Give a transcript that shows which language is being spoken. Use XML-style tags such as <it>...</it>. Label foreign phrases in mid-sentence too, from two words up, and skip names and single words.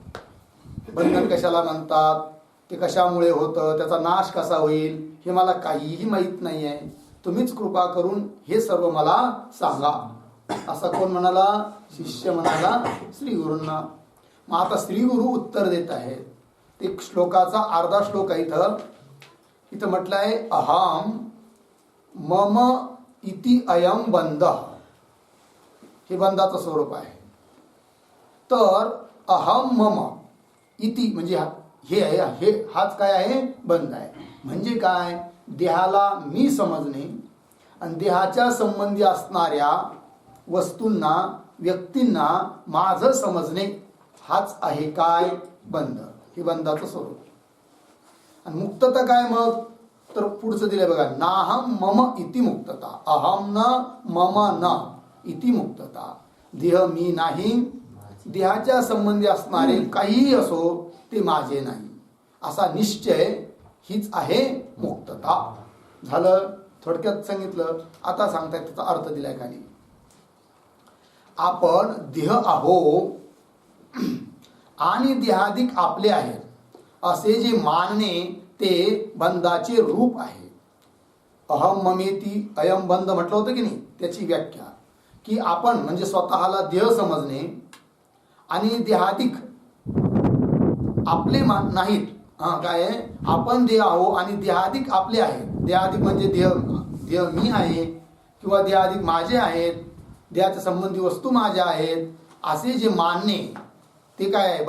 <mr>बंधन कशाला म्हणतात, ते कशामुळे होतं, त्याचा नाश कसा होईल हे मला काहीही माहीत नाही आहे. तुम्हीच कृपा करून हे सर्व मला सांगा. असा कोण म्हणाला? शिष्य म्हणाला श्री गुरूंना. मग आता श्री गुरु उत्तर देत आहेत. ते श्लोकाचा अर्धा श्लोक आहे. इथं म्हटलं आहे</mr> <sa>अहम मम इति अयम बंध.</sa> <mr>हे बंधाचं स्वरूप आहे. तर</mr> <sa>अहम मम इति</sa> <mr>म्हणजे हे आहे, हाच काय आहे? बंध आहे. म्हणजे काय? देहाला मी समजणे आणि देहाच्या संबंधी असणाऱ्या वस्तूंना, व्यक्तींना माझं समजणे, हाच आहे काय? बंध. हे बंधाचं स्वरूप. आणि मुक्तता काय मग? तर पुढचं दिलंय बघा.</mr> <sa>नाहम मम इति मुक्तता. अहम न मम न इति मुक्तता.</sa> <mr>देह मी नाही, देहाच्या संबंधी असणारे काहीही असो ते माझे नाही असा निश्चय, हीच आहे मुक्तता. झालं. थोडक्यात सांगितलं. आता सांगतायत त्याचा अर्थ दिलाय खाली. आपण देह आहो आणि देहाधिक आपले आहेत असे जे मानणे ते बंधाचे रूप आहे.</mr> <sa>अहम ममेती अयम बंध</sa> <mr>म्हटलं होतं की नाही, त्याची व्याख्या की आपण म्हणजे स्वतःला देह समजणे आणि देहाधिक आपले नाहीत. काय आहे? आपण देह आहो आणि देहाधिक आपले आहेत. देहाधिक म्हणजे देह मी आहे किंवा देहाधिक माझे आहेत, देहाच्या संबंधी वस्तू माझ्या आहेत असे जे मानणे ते काय आहे?</mr>